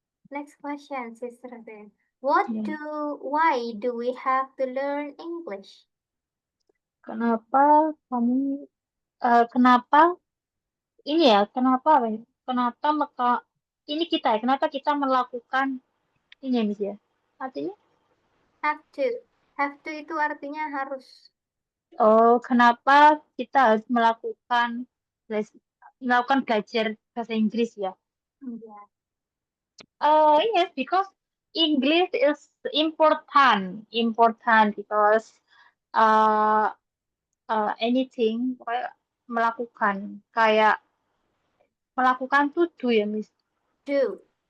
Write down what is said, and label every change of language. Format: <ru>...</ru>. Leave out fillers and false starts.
<en>Next question, Sister Ben. Yeah. Why do we have to learn English?</en> <id>Kenapa kamu kenapa ini ya? Kenapa apa ya? Kenapa ini kita ya? Kenapa kita melakukan ini ya, Miss ya? Artinya</id> <en>Have to. Have to</en> <id>itu artinya harus. kenapa kita harus melakukan belajar bahasa Inggris ya? Ya.</id> <en>Yes, because English is important because uh, anything</en> <id>kayak kayak melakukan tuh do ya Miss,</id> <en>Do.</en>